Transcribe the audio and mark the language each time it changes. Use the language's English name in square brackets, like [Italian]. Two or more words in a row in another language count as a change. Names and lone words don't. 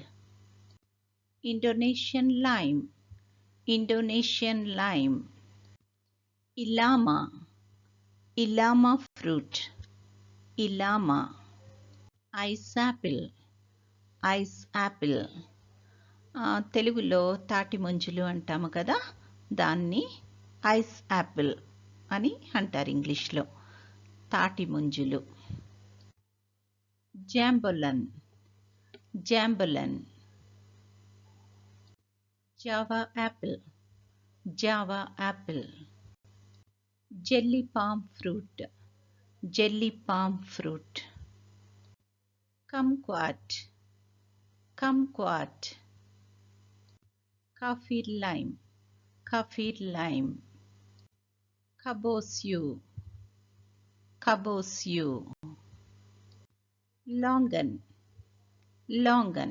[English] Indonesian lime, Indonesian lime. Ilama, Ilama fruit, Ilama. Ice apple, Ice apple. [Telugu] తెలుగులో తాటి ముంజలు అంటాము కదా, దాన్ని [English] Ice apple [Telugu] అని అంటారు ఇంగ్లీష్లో. తాటి ముంజలు. జాంబులన్, జాంబులన్. [English] Java apple, Java apple. Jelly palm fruit, jelly palm fruit. kumquat, kumquat. Kaffir lime, kaffir lime. Kabosyu, kabosyu. Longan, longan.